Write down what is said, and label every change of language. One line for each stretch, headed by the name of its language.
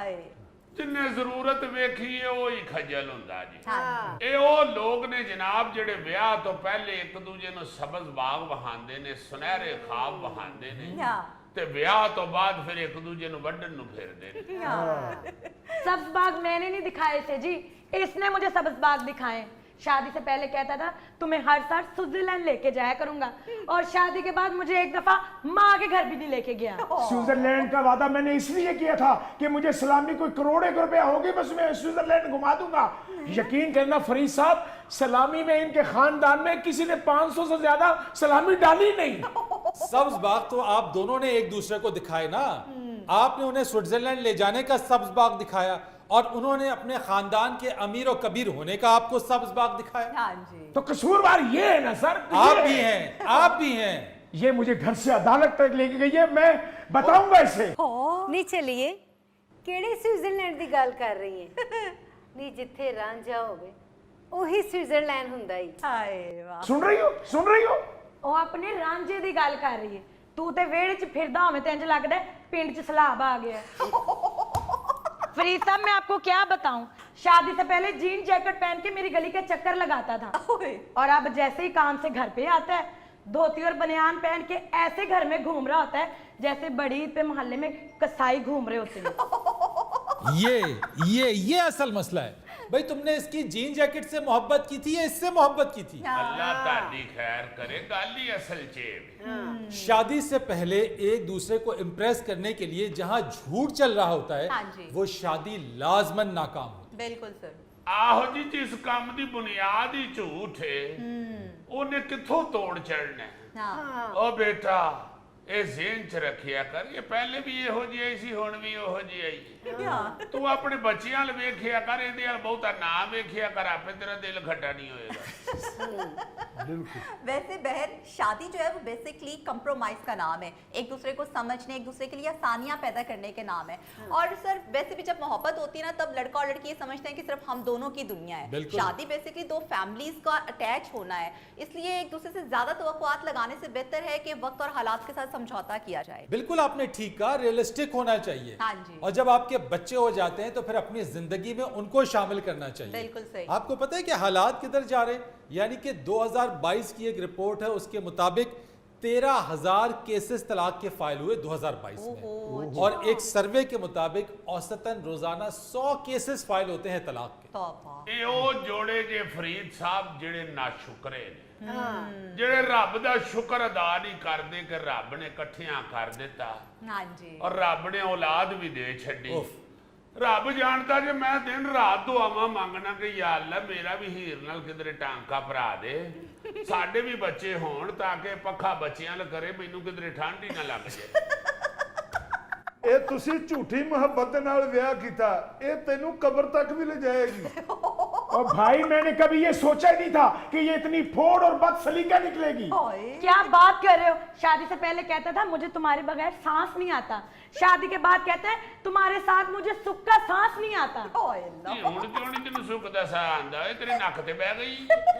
Punjabi: वाह, ਜਿੰਨੇ ਜ਼ਰੂਰਤ ਵੇਖੀ ਹੈ ਉਹ ਹੀ ਖਜਲ ਹੁੰਦਾ ਜੀ। ਇਹ ਉਹ ਲੋਕ ਨੇ ਜਨਾਬ ਜਿਹੜੇ ਵਿਆਹ ਤੋਂ ਪਹਿਲੇ ਇੱਕ ਦੂਜੇ ਨੂੰ ਸਬਜ਼ ਬਾਗ ਵਹਾਉਂਦੇ ਨੇ, ਸੁਨਹਿਰੇ ਖਾਬ ਵਹਾਉਂਦੇ ਨੇ, ਤੇ ਵਿਆਹ ਤੋਂ ਬਾਅਦ ਫਿਰ ਇੱਕ ਦੂਜੇ ਨੂੰ ਵੱਢਣ ਨੂੰ ਫਿਰਦੇ ਨੇ।
Hindi: सब्ज बाग मैंने नहीं दिखाए थे जी, इसने मुझे सब्ज बाग दिखाए। शादी से पहले कहता था तुम्हें हर साल स्विट्जरलैंड लेके जाया करूंगा, और शादी के बाद मुझे एक दफा माँ के घर भी नहीं लेके गया। स्विट्जरलैंड का वादा मैंने इसलिए किया था कि मुझे सलामी कोई करोड़ों रुपया होगी, बस मैं स्विट्जरलैंड घुमा दूंगा। यकीन करना फरीद साहब, सलामी में इनके खानदान में किसी ने 500 से ज्यादा सलामी डाली नहीं। सब्ज बाग तो आप दोनों ने एक दूसरे को दिखाए ना। आपने उन्हें स्विट्जरलैंड ले जाने का सब्ज बाग दिखाया, और उन्होंने अपने खानदान के अमीर और कबीर होने का आपको सब्ज बाग दिखाया। हाँ जी। तो कसूरवार ये है ना सर, आप ये भी है। हैं, आप भी हैं। ये मुझे घर से अदालत तक लेके गई है, मैं बताऊंगा इसे। नहीं चलिए,
Punjabi: ਕਿਹੜੇ ਸਵਿਟਜ਼ਰਲੈਂਡ ਦੀ ਗੱਲ ਕਰ ਰਹੀ ਹੈ? ਨਹੀਂ, ਜਿੱਥੇ ਰਾਂਝਾ ਹੋਵੇ ਉਹੀ ਸਵਿਟਜ਼ਰਲੈਂਡ ਹੁੰਦਾ ਹੀ। हाय वाह।
Hindi: सुन रही हो, सुन रही हो?
Punjabi: ਉਹ ਆਪਣੇ ਰਾਂਝੇ ਦੀ ਗੱਲ ਕਰ ਰਹੀ ਹੈ। ਤੂੰ ਤੇ ਵਿਹੜੇ 'ਚ ਫਿਰਦਾ ਹੋਵੇਂ ਤੇ ਇੰਜ ਲੱਗਦਾ ਹੈ ਪਿੰਡ 'ਚ ਸਲਾਬ ਆ ਗਿਆ।
Hindi: फरीद साहब, मैं आपको क्या बताऊं, शादी से पहले जीन जैकेट पहन के मेरी गली के चक्कर लगाता था, और अब जैसे ही काम से घर पे आता है धोती और बनियान पहन के ऐसे घर में घूम रहा होता है जैसे बड़ी ईद पे मोहल्ले में कसाई घूम रहे होते हैं। ये असल मसला है भाई। तुमने इसकी जीन जैकेट से मोहब्बत की थी या इससे मोहब्बत की थी?
Punjabi: ਅੱਲਾ ਤੁਹਾਡੀ ਖੈਰ ਕਰੇ, ਗੱਲ ਹੀ ਅਸਲ 'ਚ ਹੈ।
Hindi: शादी से पहले एक दूसरे को इम्प्रेस करने के लिए जहां झूठ चल रहा होता है, हाँ जी। वो शादी लाजमन नाकाम होती है। बिल्कुल सर।
Punjabi: ਆਹੋ ਜੀ, ਜਿਸ ਕੰਮ ਦੀ ਬੁਨਿਆਦ ਹੀ ਝੂਠ ਹੈ ਉਹਨੇ ਕਿੱਥੋਂ ਤੋੜ ਚੜਨਾ ਹੈ?
Hindi: हाँ।
Punjabi: ਉਹ ਬੇਟਾ, ਇਹ ਜ਼ਿਹਨ 'ਚ ਰੱਖਿਆ ਕਰ, ਇਹ ਪਹਿਲੇ ਵੀ ਇਹੋ ਜਿਹੀ ਆਈ ਸੀ, ਹੁਣ ਵੀ ਉਹੋ ਜਿਹੀ ਆਈ ਹੈ। ਤੂੰ ਆਪਣੇ ਬੱਚਿਆਂ ਵੱਲ ਵੇਖਿਆ ਕਰ, ਇਹਦੇ ਵੱਲ ਬਹੁਤਾ ਨਾ ਵੇਖਿਆ ਕਰ, ਆਪੇ ਤੇਰਾ ਦਿਲ ਖੱਟਾ ਨਹੀਂ ਹੋਏਗਾ।
Hindi: वैसे बहन, शादी जो है वो बेसिकली कंप्रोमाइज का नाम है, एक दूसरे को समझने, एक दूसरे के लिए आसानियां पैदा करने के नाम है। और सर वैसे भी जब मोहब्बत होती है ना, तब लड़का और लड़की ये समझते हैं कि सिर्फ हम दोनों की दुनिया है। बिल्कुल। शादी बेसिकली दो फैमिलीज का अटैच होना है, इसलिए एक दूसरे से ज्यादा तवक्कुआत लगाने से बेहतर है कि वक्त और हालात के साथ समझौता किया जाए। बिल्कुल आपने ठीक कहा, रियलिस्टिक होना चाहिए। हाँ जी। और जब आपके बच्चे हो जाते हैं तो फिर अपनी जिंदगी में उनको शामिल करना चाहिए। बिल्कुल सही। आपको पता है कि हालात किधर जा रहे हैं? यानी कि 2022 की एक रिपोर्ट है, उसके मुताबिक 13,000 केसेस तलाक के फाइल हुए 2022 में, और एक सर्वे के मुताबिक औसतन रोजाना 100 केसेस फाइल होते हैं तलाक के। तौबा।
Punjabi: ਇਹ ਉਹ ਜੋੜੇ ਜੇ ਫਰੀਦ ਸਾਹਿਬ ਜਿਹੜੇ ਨਾਸ਼ੁਕਰੇ ਨੇ, ਜਿਹੜੇ ਰੱਬ ਦਾ ਸ਼ੁਕਰ ਅਦਾ ਨਹੀਂ ਕਰਦੇ ਕਿ ਰੱਬ ਨੇ ਇਕੱਠਿਆਂ ਕਰ ਦਿੱਤਾ,
Hindi: हाँ जी।
Punjabi: ਔਰ ਰੱਬ ਨੇ ਔਲਾਦ ਵੀ ਦੇ ਛੱਡੀ। उफ। ਰੱਬ ਜਾਣਦਾ ਜੇ ਮੈਂ ਦਿਨ ਰਾਤ ਦੁਆਵਾਂ ਮੰਗਣਾ ਕਿ ਯਾ ਅੱਲਾ ਮੇਰਾ ਵੀ ਹੀਰ ਨਾਲ ਕਿਧਰੇ ਟਾਂਕਾ ਭਰਾ ਦੇ, ਸਾਡੇ ਵੀ ਬੱਚੇ ਹੋਣ ਤਾਂ ਕਿ ਪੱਖਾ ਬੱਚਿਆਂ ਨਾਲ ਕਰੇ, ਮੈਨੂੰ ਕਿਧਰੇ ਠੰਡ ਹੀ ਨਾ ਲੱਗ ਜਾਏ। ਇਹ ਤੁਸੀਂ ਝੂਠੀ ਮੁਹੱਬਤ ਦੇ ਨਾਲ ਵਿਆਹ ਕੀਤਾ, ਇਹ ਤੈਨੂੰ ਕਬਰ ਤੱਕ ਵੀ ਲੈ ਜਾਏਗੀ।
Hindi: और भाई, मैंने कभी ये सोचा ही नहीं था कि ये इतनी फोड़ और बदसलीका निकलेगी। क्या बात कर रहे हो? शादी से पहले कहता था मुझे तुम्हारे बगैर सांस नहीं आता, शादी के बाद कहता है तुम्हारे साथ मुझे सुख का सांस नहीं आता।
Punjabi: ਹੁਣ ਕਿਉਂ ਨਹੀਂ ਤੈਨੂੰ ਸੁੱਖ ਦਾ ਸਾਹ ਆਂਦਾ? ਇਹ ਤੇਰੇ ਨੱਕ ਤੇ ਬਹਿ ਗਈ।